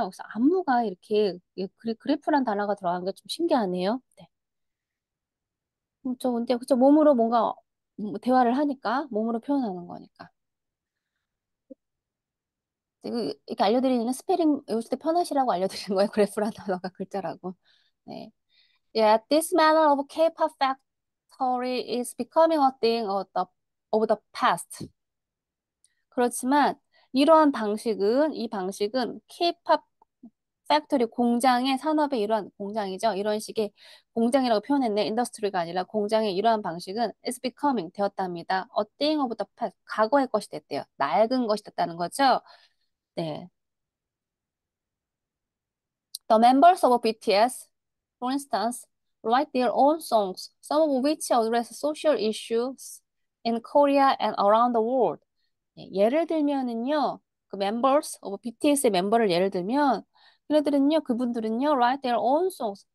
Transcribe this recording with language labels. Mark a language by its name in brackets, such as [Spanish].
[Korean] 그래서 안무가 이렇게 그래프란 단어가 들어간 게 좀 신기하네요. 네. 근데 그쵸 몸으로 뭔가 대화를 하니까 몸으로 표현하는 거니까. 이렇게 알려드리는 스페링 외우실 때 편하시라고 알려드리는 거예요. 그래프란 단어가 글자라고. 네. [English] Yeah, this manner of K-pop factory is becoming a thing of the past. [Korean] 그렇지만 이 방식은 K-팝 팩토리 공장의 산업의 일환 공장이죠. 이런 식의 공장이라고 표현했네. 인더스트리가 아니라 공장의 이러한 방식은 is becoming 되었답니다. [English] A thing of the past. [Korean] 과거의 것이 됐대요. 낡은 것이 됐다는 거죠. 네. [English] The members of BTS, for instance, write their own songs, some of which address social issues in Korea and around the world. [Korean] 네, 예를 들면은요, 그 [English] members of BTS [Korean] 의 멤버를 예를 들면, 그분들은요, [English] write their own songs.